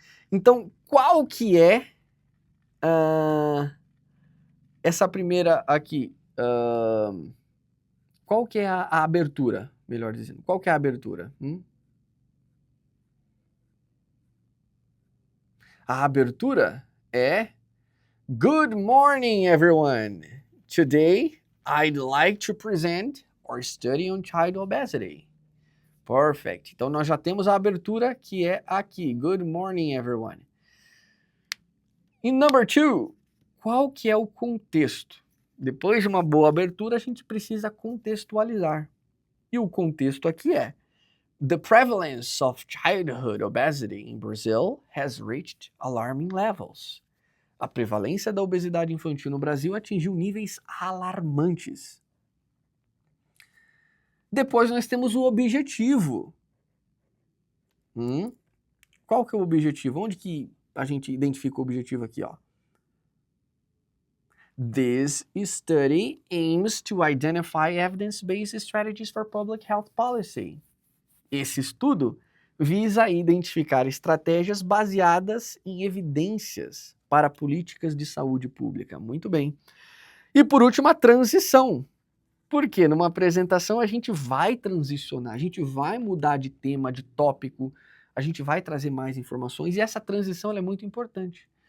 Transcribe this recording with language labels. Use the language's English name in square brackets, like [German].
[Portuguese] Então, qual que é essa primeira aqui? Qual que é a abertura, melhor dizendo? Qual que é a abertura? A abertura é [English] Good morning, everyone. Today, I'd like to present our study on child obesity. Perfect. [Portuguese] Então, nós já temos a abertura que é aqui. [English] Good morning, everyone. [Portuguese] E number 2, qual que é o contexto? Depois de uma boa abertura, a gente precisa contextualizar. E o contexto aqui é [English] The prevalence of childhood obesity in Brazil has reached alarming levels. [Portuguese] A prevalência da obesidade infantil no Brasil atingiu níveis alarmantes. Depois nós temos o objetivo. Qual que é o objetivo? Onde que a gente identifica o objetivo aqui, ó? [English] This study aims to identify evidence-based strategies for public health policy. [Portuguese] Esse estudo visa identificar estratégias baseadas em evidências para políticas de saúde pública. Muito bem. E por último, a transição. Porque numa apresentação a gente vai transicionar, a gente vai mudar de tema, de tópico, a gente vai trazer mais informações e essa transição ela é muito importante.